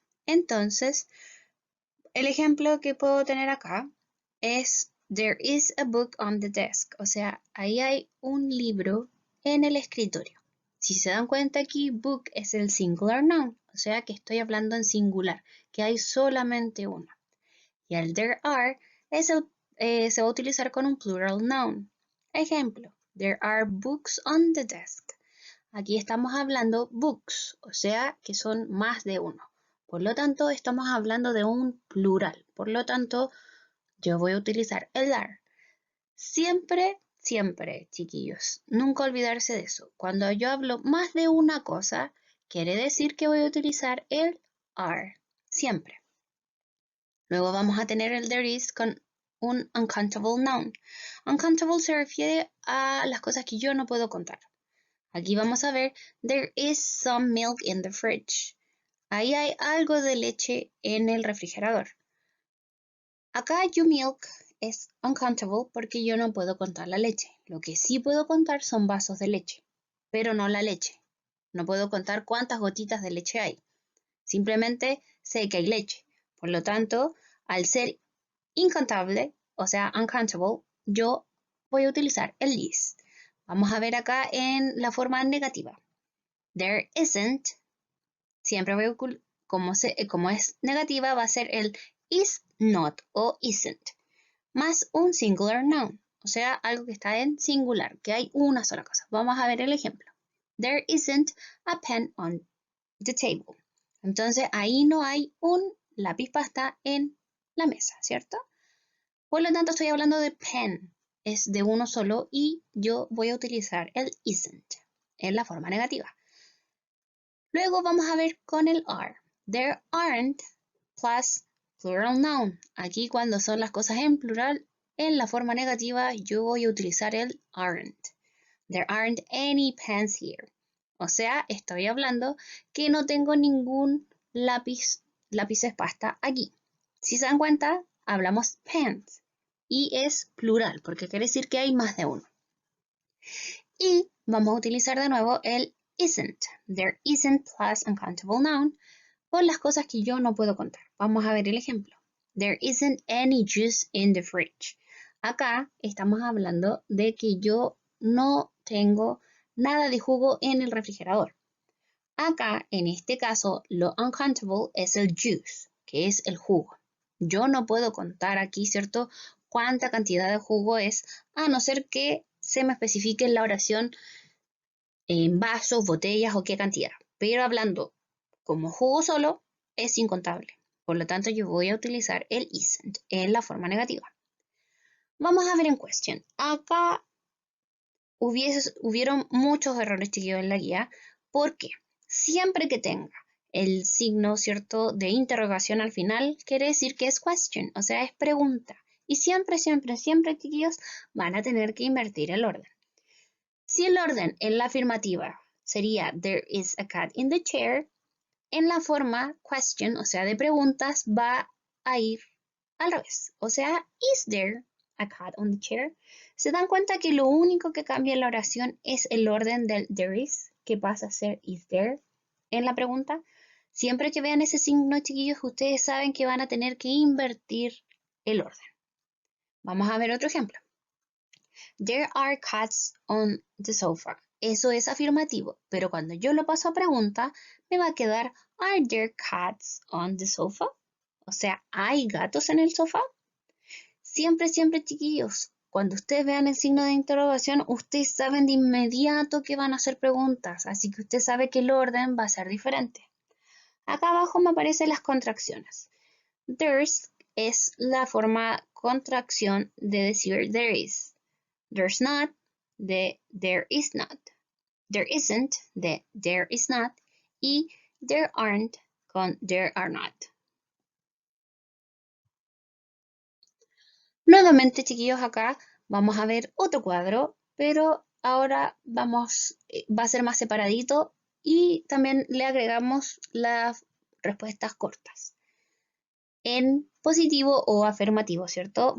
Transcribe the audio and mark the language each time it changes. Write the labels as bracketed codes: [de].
[es] Entonces, el ejemplo que puedo tener acá es [en] there is a book on the desk, [es] o sea, ahí hay un libro en el escritorio. Si se dan cuenta aquí, book es el singular noun, o sea que estoy hablando en singular, que hay solamente uno. Y el there are se va a utilizar con un plural noun. Ejemplo, [en] there are books on the desk. [es] Aquí estamos hablando books, o sea que son más de uno. Por lo tanto, estamos hablando de un plural. Por lo tanto, yo voy a utilizar el are. Siempre, siempre, chiquillos, nunca olvidarse de eso. Cuando yo hablo más de una cosa, quiere decir que voy a utilizar el are. Siempre. Luego vamos a tener el there is con un uncountable noun. Uncountable se refiere a las cosas que yo no puedo contar. Aquí vamos a ver, [en] there is some milk in the fridge. [es] Ahí hay algo de leche en el refrigerador. Acá you milk es uncountable porque yo no puedo contar la leche. Lo que sí puedo contar son vasos de leche, pero no la leche. No puedo contar cuántas gotitas de leche hay. Simplemente sé que hay leche. Por lo tanto, al ser incontable, o sea, uncountable, yo voy a utilizar el is. Vamos a ver acá en la forma negativa. [en] There isn't. [es] Siempre voy a como es negativa, va a ser el is not o isn't. Más un singular noun, o sea, algo que está en singular, que hay una sola cosa. Vamos a ver el ejemplo. [en] There isn't a pen on the table. [es] Entonces, ahí no hay un lápiz pasta en la mesa, ¿cierto? Por lo tanto, estoy hablando de pen. Es de uno solo y yo voy a utilizar el isn't en la forma negativa. Luego vamos a ver con el are. [en] There aren't plus plural noun. [es] Aquí cuando son las cosas en plural, en la forma negativa, yo voy a utilizar el aren't. [en] There aren't any pens here. [es] O sea, estoy hablando que no tengo ningún lápices pasta aquí. Si se dan cuenta, hablamos pens. Y es plural, porque quiere decir que hay más de uno. Y vamos a utilizar de nuevo el isn't. [en] There isn't plus uncountable noun [es] por las cosas que yo no puedo contar. Vamos a ver el ejemplo. [en] There isn't any juice in the fridge. [es] Acá estamos hablando de que yo no tengo nada de jugo en el refrigerador. Acá, en este caso, lo uncountable es el juice, que es el jugo. Yo no puedo contar aquí, ¿cierto?, cuánta cantidad de jugo es, a no ser que se me especifique en la oración en vasos, botellas o qué cantidad. Pero hablando como jugo solo, es incontable. Por lo tanto, yo voy a utilizar el isn't en la forma negativa. Vamos a ver en question. Acá hubieron muchos errores, chiquillos, en la guía. ¿Por qué? Siempre que tenga el signo, ¿cierto?, de interrogación al final, quiere decir que es question, o sea, es pregunta. Y siempre, siempre, siempre, chiquillos, van a tener que invertir el orden. Si el orden en la afirmativa sería [en] there is a cat in the chair, [es] en la forma question, o sea, de preguntas, va a ir al revés. O sea, [en] is there a cat on the chair? [es] ¿Se dan cuenta que lo único que cambia en la oración es el orden del there is, que pasa a ser is there en la pregunta? Siempre que vean ese signo, chiquillos, ustedes saben que van a tener que invertir el orden. Vamos a ver otro ejemplo. [en] There are cats on the sofa. [es] Eso es afirmativo, pero cuando yo lo paso a pregunta, me va a quedar [en] Are there cats on the sofa? [es] O sea, ¿hay gatos en el sofá? Siempre, siempre, chiquillos, cuando ustedes vean el signo de interrogación, ustedes saben de inmediato que van a hacer preguntas, así que usted sabe que el orden va a ser diferente. Acá abajo me aparecen las contracciones. There's es la forma contracción de decir there is. [en] There's not, de there is not. There isn't, de there is not. Y there aren't, con there are not. [es] Nuevamente, chiquillos, acá vamos a ver otro cuadro, pero ahora va a ser más separadito y también le agregamos las respuestas cortas. En positivo o afirmativo, ¿cierto?